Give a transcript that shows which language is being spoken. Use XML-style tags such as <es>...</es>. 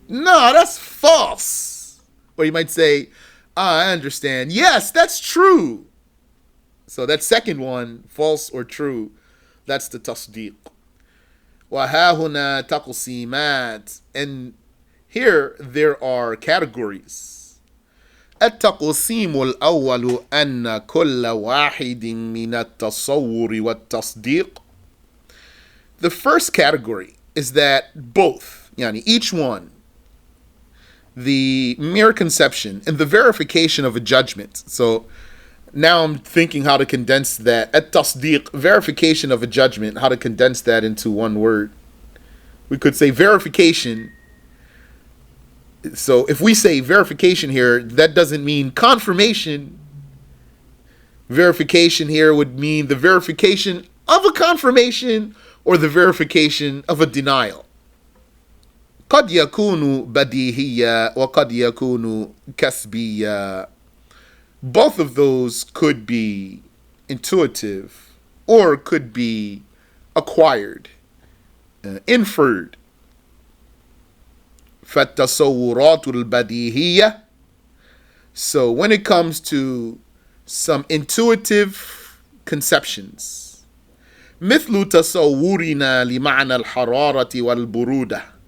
<en>No, that's false. Or you might say, I understand. Yes, that's true. So that second one, false or true, that's the tasdeeq.</en> <ar>وَهَا هُنَا تَقْسِيمَاتٍ.</ar> <en>And here there are categories.</en> <ar>التقسيم الأول أن كل واحد من التصور والتصديق.</ar> <en>The first category is that both, yani each one, the mere conception and the verification of a judgment. So now I'm thinking how to condense that. At-tasdeeq, verification of a judgment, how to condense that into one word. We could say verification. So if we say verification here, that doesn't mean confirmation. Verification here would mean the verification of a confirmation or the verification of a denial.</en> <ar>قد يكون بديهية وقد يكون كسبية.</ar> <en>Both of those could be intuitive or could be acquired, inferred.</en> <ar>فالتصورات البديهية.</ar> <en>So when it comes to some intuitive conceptions,</en> <ar>مثل تصورنا لمعنى الحرارة والبرودة.</ar>